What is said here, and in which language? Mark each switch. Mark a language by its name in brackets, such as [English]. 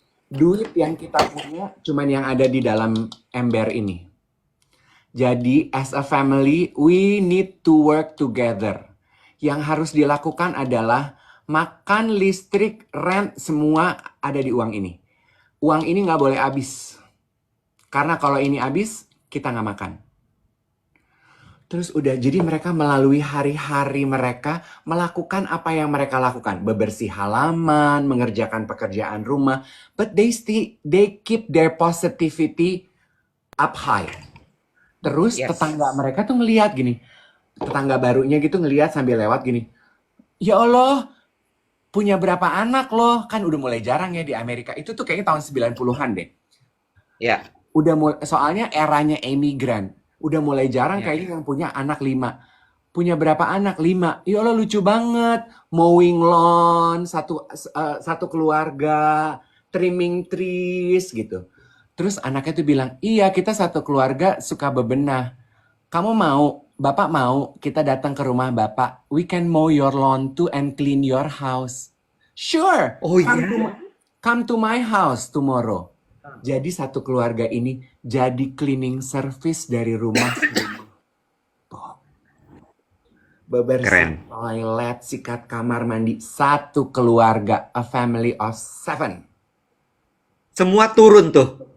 [Indonesian] Duit yang kita punya cuman yang ada di dalam ember ini. Jadi [English] as a family we need to work together. [Indonesian] Yang harus dilakukan adalah makan, listrik, rent, semua ada di uang ini. Uang ini nggak boleh habis. Karena kalau ini habis, kita nggak makan. Terus udah, jadi mereka melalui hari-hari mereka melakukan apa yang mereka lakukan. Bebersih halaman, mengerjakan pekerjaan rumah. [English] But they keep their positivity up high. [Indonesian] Terus [English] Yes. [Indonesian] tetangga mereka tuh ngeliat gini. Tetangga barunya gitu ngeliat sambil lewat gini. Ya Allah, punya berapa anak loh? Kan udah mulai jarang ya di Amerika. Itu tuh kayaknya tahun 90-an deh. Ya. Udah mulai, soalnya eranya emigran. Udah mulai jarang Ya. kayaknya yang punya anak 5. Punya berapa anak? 5. Ya Allah, lucu banget. [English] Mowing lawn, [Indonesian] satu keluarga, [English] trimming trees [Indonesian] gitu. Terus anaknya tuh bilang, iya kita satu keluarga suka bebenah. Kamu mau, Bapak mau kita datang ke rumah Bapak. [English] We can mow your lawn too and clean your house. Sure, [Indonesian] Oh iya. [English] come to my house tomorrow. [Indonesian] Jadi satu keluarga ini jadi cleaning service dari rumah ke rumah. Bebersih Keren. toilet, sikat kamar mandi. Satu keluarga, [English] a family of 7. [Indonesian] Semua turun tuh.